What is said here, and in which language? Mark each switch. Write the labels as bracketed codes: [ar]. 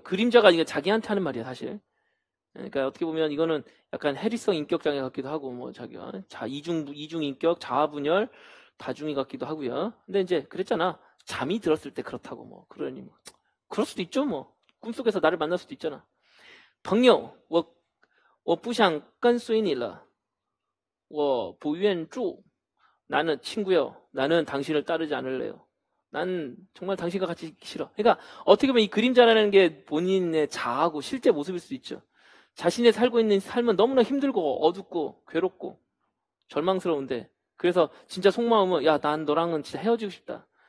[ko] 그림자가 이게 자기한테 하는 말이야, 사실. 그러니까 어떻게 보면 이거는 약간 해리성 인격 장애 같기도 하고, 뭐 자기가 이중 인격, 자아 분열, 다중이 같기도 하고요. 근데 이제 그랬잖아. 잠이 들었을 때 그렇다고, 뭐 그러니 뭐 그럴 수도 있죠. 뭐 꿈속에서 나를 만날 수도 있잖아. [zh] 朋友我不想跟随你了我不愿住 [ko] 나는 친구요, 나는 당신을 따르지 않을래요. 난 정말 당신과 같이 있기 싫어. 그러니까 어떻게 보면 이 그림자라는 게 본인의 자아고 실제 모습일 수도 있죠. 자신의 살고 있는 삶은 너무나 힘들고 어둡고 괴롭고 절망스러운데, 그래서 진짜 속마음은 야, 난 너랑은 진짜 헤어지고 싶다.